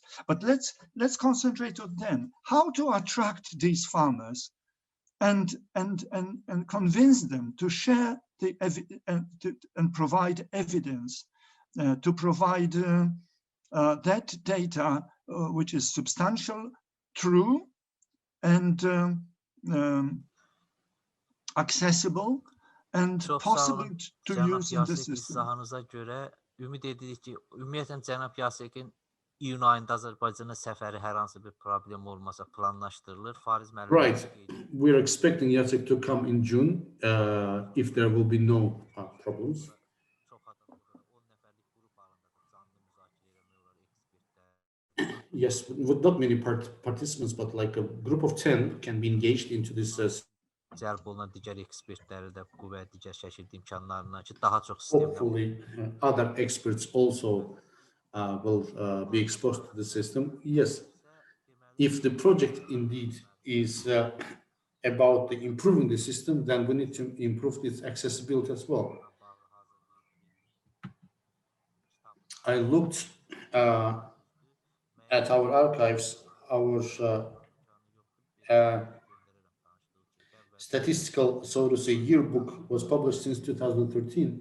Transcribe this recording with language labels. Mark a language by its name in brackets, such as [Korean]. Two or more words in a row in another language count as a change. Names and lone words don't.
[English] But let's concentrate on them. How to attract these farmers and convince them to share and provide evidence, to provide that data which is substantial, true, and accessible and possible to use in the system. [Azerbaijani] İzahınıza görə ümid edirik ki, ümumiyyətlə cənab Yasekin iyun ayında Azərbaycana səfəri hər hansı bir problem olmasa planlaşdırılır. Fariz müəllim. [English] Right. We're expecting Jacek to come in June if there will be no problems. Yes, with not many participants, but like a group of 10 can be engaged into this. [Azerbaijani] Cəlb olunan digər ekspertləri də bu və digər şəkildə imkanlarından ki, daha çox sistemdə. [English] Hopefully, other experts also will be exposed to the system. Yes, if the project indeed is about improving the system, then we need to improve its accessibility as well. I looked at our archives, our statistical, so to say, yearbook was published since 2013.